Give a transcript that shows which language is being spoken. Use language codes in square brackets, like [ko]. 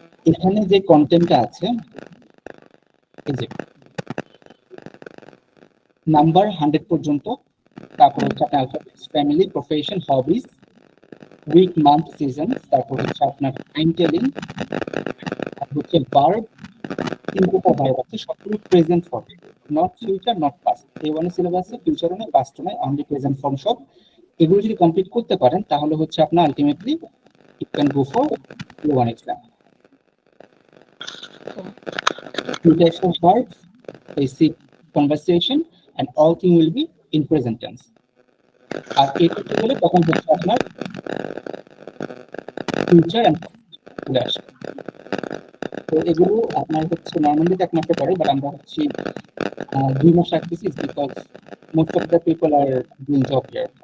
[bn] এখানে যে কন্টেন্টটা আছে, এই যে নাম্বার 100 পর্যন্ত, তারপর হচ্ছে আপনার অ্যালফাবেটস, ফ্যামিলি, প্রফেশন, হবিস, উইক, মান্থ, সিজন, তারপর হচ্ছে আপনার টাইম টেলিং, হচ্ছে ভার্ব, তিনটা ভার্ব আছে, সবগুলো present form, not future not past. A1 এর সিলেবাসে ফিউচারও নয় পাস্টও নয়, অনলি প্রেজেন্ট ফর্ম সব। এগুলো যদি কমপ্লিট করতে পারেন তাহলে হচ্ছে আপনার ultimately [en] You can go for A1 exam. Two types of verbs, basic conversation, and all thing will be in present tense. [bn] আর এই করতে গেলে তখন হচ্ছে আপনার ফিউচার এন্ড চলে আসে। তো এগুলো আপনার হচ্ছে নর্মালি 1 মাসে পড়ে, বাট আমরা হচ্ছে 2 মাস রাখতেছি [en] Because most of the people are doing job here.